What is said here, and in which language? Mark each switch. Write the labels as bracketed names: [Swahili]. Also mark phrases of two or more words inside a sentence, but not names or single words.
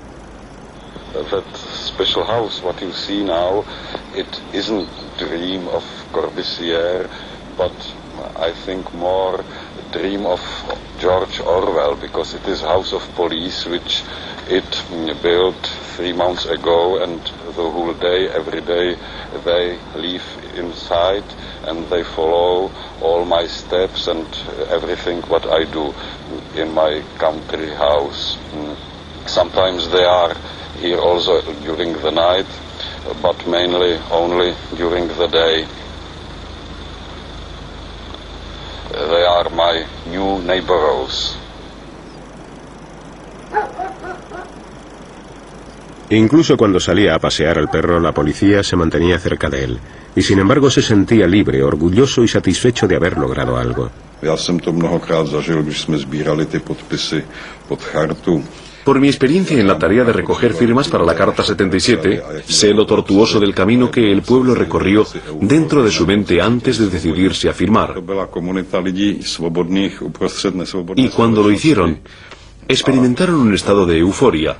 [English] Special house, what you see now, it isn't dream of Corbusier, but I think more dream of George Orwell, because it is House of Police, which it built 3 months ago, and the whole day, every day, they live inside and they follow all my steps and everything what I do in my country house. Sometimes they are here also during the night, but mainly only during the day. They are my new neighbors. [Spanish] Incluso cuando salía a pasear al perro, la policía se mantenía cerca de él. Y sin embargo se sentía libre, orgulloso y satisfecho de haber logrado algo. [Czech] Já jsem to mnohokrát zažil, když jsme sbírali ty podpisy pod chartu. [Spanish] Por mi experiencia en la tarea de recoger firmas para la Carta 77, sé lo tortuoso del camino que el pueblo recorrió dentro de su mente antes de decidirse a firmar. Y cuando lo hicieron, experimentaron un estado de euforia.